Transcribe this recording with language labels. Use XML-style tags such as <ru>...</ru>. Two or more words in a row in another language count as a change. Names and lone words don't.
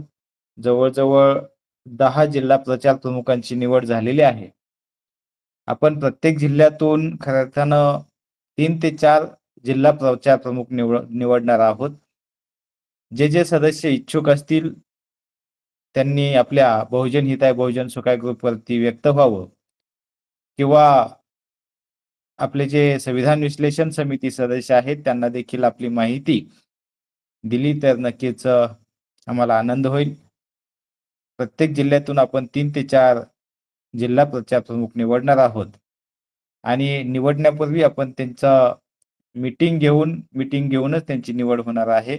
<mr>जवळजवळ 10 जिल्हा प्रचार प्रमुखांची निवड झालेली आहे. आपण प्रत्येक जिल्ह्यातून खऱ्या अर्थानं 3 ते 4 जिल्हा प्रचार प्रमुख निवडणार आहोत. जे सदस्य इच्छुक असतील त्यांनी आपल्या बहुजन हिताय बहुजन सुखाय ग्रुपवरती व्यक्त व्हावं, किंवा आपले जे संविधान विश्लेषण समिती सदस्य आहेत त्यांना देखील आपली माहिती दिली तर नक्कीच आम्हाला आनंद होईल. प्रत्येक जिल्ह्यातून आपण 3 ते 4 जिल्हा प्रचार प्रमुख निवडणार आहोत आणि निवडण्यापूर्वी आपण त्यांचा मीटिंग घेऊनच त्यांची निवड होणार आहे.</mr>